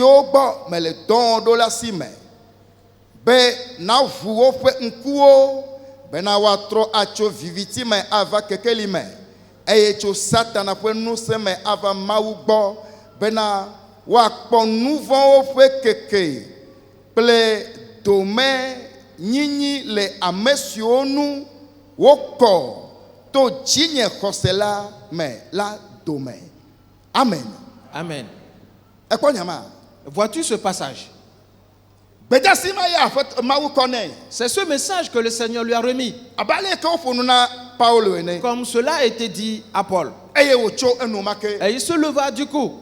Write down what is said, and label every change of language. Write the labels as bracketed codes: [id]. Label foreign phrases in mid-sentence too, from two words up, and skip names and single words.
[ee] o gbọ́ me le dɔn ɖo le asi me be na ʋu woƒe ŋkuwo bena woatrɔ atso viviti me ava kekeli me eye tso Satana ƒe ŋusẽ me ava Mawu gbɔ bena woakpɔ nu vɔ̃wo ƒe keke kple dome nyinyi le ame siwo nu wokɔ to dzinye xɔse la me la dome. [fr] Amen. Amen. Vois-tu ce passage? C'est ce message que le Seigneur lui a remis. Comme cela a été dit à Paul. Et il se leva du coup.